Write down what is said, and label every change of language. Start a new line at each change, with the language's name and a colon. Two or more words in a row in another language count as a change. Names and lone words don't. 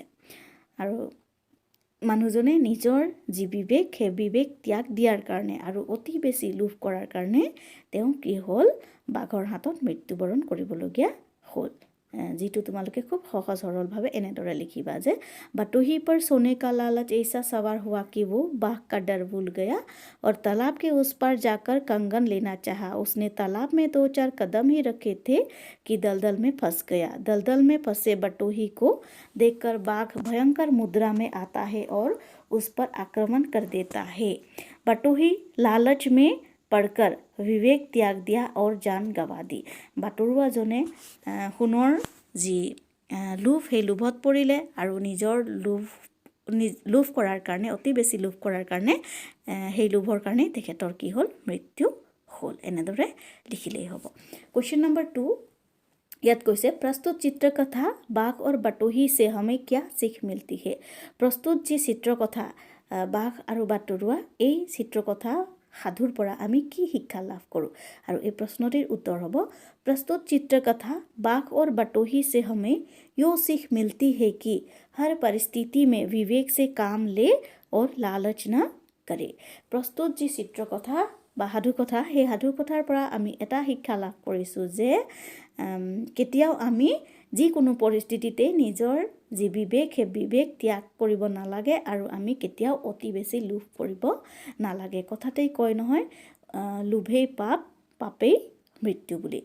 Assamese: আৰু মানুহজনে নিজৰ যি বিবেক সেই বিবেক ত্যাগ দিয়াৰ কাৰণে আৰু অতি বেছি লোভ কৰাৰ কাৰণে তেওঁ কি হ'ল, বাঘৰ হাতত মৃত্যুবৰণ কৰিবলগীয়া হ'ল। যিটো তোমালোকে খুব সহজ সৰলভাৱে এনেদৰে লিখিবা যে
Hindi: बटोही पर सोने का लालच ऐसा सवार हुआ कि वो बाघ का डर भूल गया और तालाब के उस पार जाकर कंगन लेना चाहा। उसने तालाब में 2-4 कदम ही रखे थे कि दलदल में फंस गया। दलदल में फंसे बटोही को देखकर बाघ भयंकर मुद्रा में आता है और उस पर आक्रमण कर देता है। बटोही लालच में पढ़कर विवेक त्याग दिया और जान गवा दी।
Assamese: বাটৰুৱাজনে সোণৰ যি লোভ সেই লোভত পৰিলে আৰু নিজৰ লোভ কৰাৰ কাৰণে, অতি বেছি লোভ কৰাৰ কাৰণে সেই লোভৰ কাৰণে তেখেতৰ কি হ'ল, মৃত্যু হ'ল। এনেদৰে লিখিলেই হ'ব। কুৱেশ্যন নম্বৰ 2 ইয়াত কৈছে
Hindi: प्रस्तुत चित्रकथा बाघ और बटोही से हमें क्या सीख मिलती है।
Assamese: प्रस्तुत যি চিত্ৰকথা বাঘ আৰু বাটৰুৱা, এই চিত্ৰকথা সাধুৰ পৰা আমি কি শিক্ষা লাভ কৰোঁ। আৰু এই প্ৰশ্নটিৰ উত্তৰ হ'ব
Hindi: प्रस्तुत चित्रकथा बाघ और बटोही से हमें यो सीख मिलती है कि हर परिस्थिति में विवेक से काम ले और लालच न करे।
Assamese: प्रस्तुत যি চিত্ৰকথা বা সাধুকথা, সেই সাধুকথাৰ পৰা আমি এটা শিক্ষা লাভ কৰিছোঁ যে কেতিয়াও আমি যিকোনো পৰিস্থিতিতে নিজৰ যি বিবেক সেই বিবেক ত্যাগ কৰিব নালাগে আৰু আমি কেতিয়াও অতি বেছি লোভ কৰিব নালাগে। কথাতেই কয় নহয়, লোভেই পাপ, পাপেই মৃত্যু বুলি।